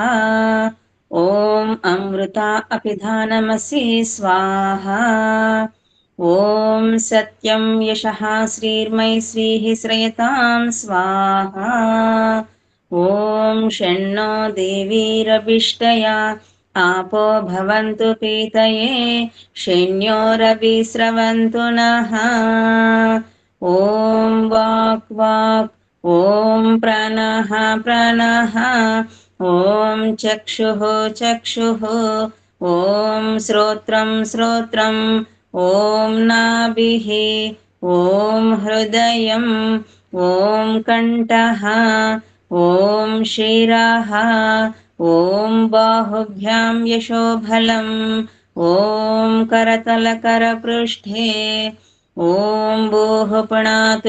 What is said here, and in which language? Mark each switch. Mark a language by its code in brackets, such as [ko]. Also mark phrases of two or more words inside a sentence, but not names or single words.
[sa] ఓం అమృత అపిధానమసి స్వాహా. ఓం సత్యం యశః శ్రీర్మై శ్రీః శ్రయతాం స్వాహా. ఓం షణ్ణో దేవీరభిష్టయా आपो भवन्तु पीतये शैन्योरभिस्रवन्तु नः. ॐ वाक् वाक्, ॐ प्राणः प्राणः, ॐ चक्षुः चक्षुः, ॐ श्रोत्रं श्रोत्रम्, ॐ नाभिः, ॐ हृदयम्, ॐ कण्ठः, ॐ शिरः, ॐ बाहुभ्यां यशोबलम्, ॐ करतलकरपृष्ठे, ॐ भूः पुनातु